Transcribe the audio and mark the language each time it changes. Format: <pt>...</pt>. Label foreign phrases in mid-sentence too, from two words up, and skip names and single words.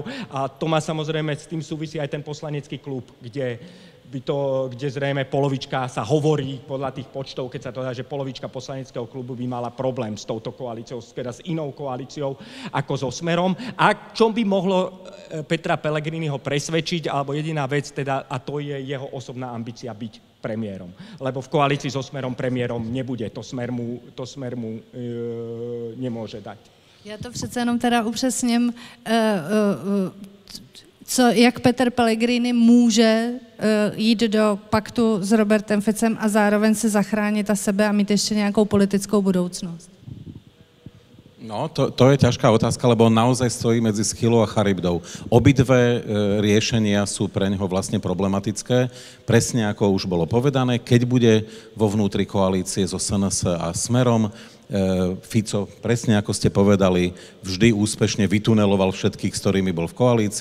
<sk>A to má samozrejme, s tým súvisí aj ten poslanecký klub, kde zrejme polovička sa hovorí podľa tých počtov, keď sa to dá, že polovička poslaneckého klubu by mala problém s touto koalíciou, teda s inou koalíciou ako so Smerom. A čo by mohlo Petra Pellegriniho presvedčiť, alebo jediná vec teda, a to je jeho osobná ambícia byť premiérom. Lebo v koalícii so Smerom premiérom nebude. To Smer mu nemôže dať.</sk> <cs>Já to přece jenom teda upřesním, jak Peter Pellegrini může jít do paktu s Robertem Ficem a zároveň se zachránit a sebe a mít ještě nějakou politickou budoucnost. No,</cs> <sk>to je ťažká otázka, lebo on naozaj stojí medzi Schylou a Charybdou. Obidve riešenia sú pre neho vlastne problematické. Presne ako už bolo povedané, keď bude vo vnútri koalície so SNS a Smerom, Fico, presne ako ste povedali, vždy úspešne vytuneloval všetkých, s ktorými bol v koalícii.</sk>